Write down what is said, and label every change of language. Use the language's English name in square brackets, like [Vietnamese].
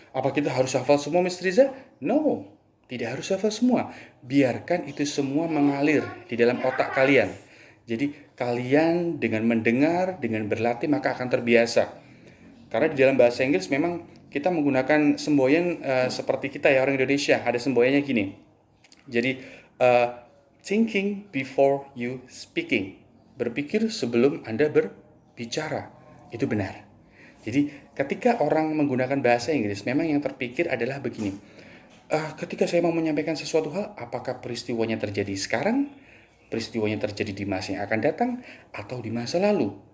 [Indonesian] Apa kita harus hafal semua, Mr. Riza? No, tidak harus hafal semua. Biarkan itu semua mengalir di dalam otak kalian. Jadi kalian dengan mendengar, dengan berlatih maka akan terbiasa. Karena di dalam bahasa Inggris memang kita menggunakan semboyan seperti kita ya orang Indonesia. Ada semboyannya gini. Jadi [English] thinking before you speaking. [Indonesian] Berpikir sebelum Anda berbicara. Itu benar. Jadi ketika orang menggunakan bahasa Inggris memang yang terpikir adalah begini. Ketika saya mau menyampaikan sesuatu hal, apakah peristiwanya terjadi sekarang, peristiwanya terjadi di masa yang akan datang, atau di masa lalu?